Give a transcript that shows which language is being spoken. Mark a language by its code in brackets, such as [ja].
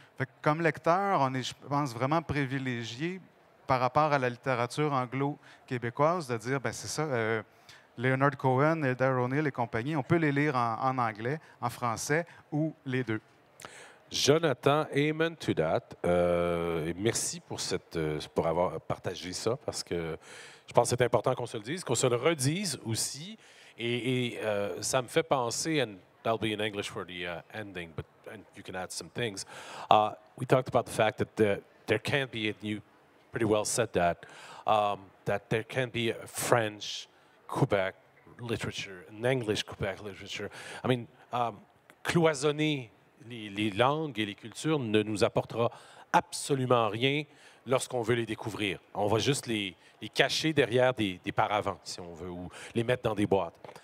[fr] Fait que comme lecteur, on est, je pense, vraiment privilégié par rapport à la littérature anglo-québécoise de dire, ben c'est ça, Leonard Cohen, Eldar O'Neill et compagnie, on peut les lire en anglais, en français ou les deux. [en] Jonathan, amen to that. [fr] Et merci pour avoir partagé ça, parce que je pense que c'est important qu'on se le dise, qu'on se le redise aussi. Et ça me fait penser, [en] and that'll be in English for the ending, but and you can add some things. We talked about the fact that there can be, and you pretty well said that, that there can be a French Quebec literature, an English Quebec literature. I mean, [fr] cloisonner les langues et les cultures ne nous apportera absolument rien lorsqu'on veut les découvrir. On va juste les cacher derrière des paravents, si on veut, ou les mettre dans des boîtes.